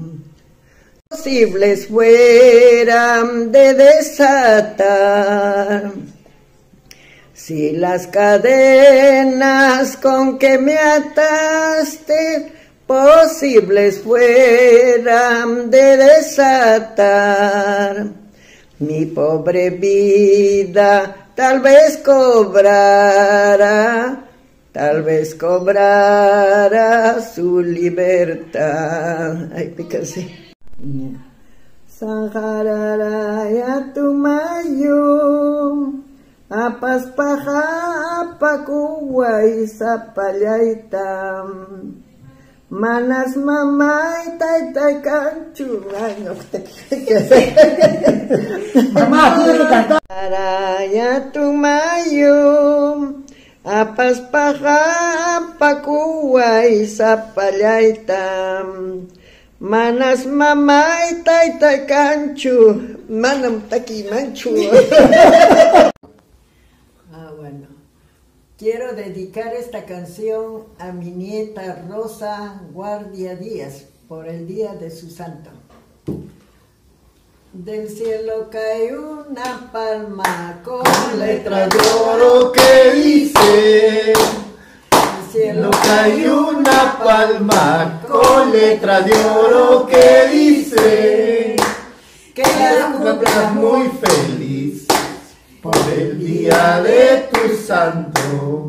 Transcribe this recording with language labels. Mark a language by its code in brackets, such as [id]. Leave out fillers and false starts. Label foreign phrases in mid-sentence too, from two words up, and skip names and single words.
[es] Posibles fueran de desatar si las cadenas con que me ataste, posibles fueran de desatar. Mi pobre vida tal vez cobrara su libertad. Ay, pícase. [qu] Sahararaya tumayo, apaspaja apakuway sapallaytam, manas mamay taytay kanchu. Sahararaya tumayo, apaspaja apakuway sapallaytam, manas mamay taytay kanchu, manam taki manchu. [es] Bueno, quiero dedicar esta canción a mi nieta Rosa Guardia Díaz por el día de su santo. Del cielo cae una palma con letra de oro que dice: del cielo cae una palma con letra de oro que dice que la cumplas muy feliz por el día de tu santo.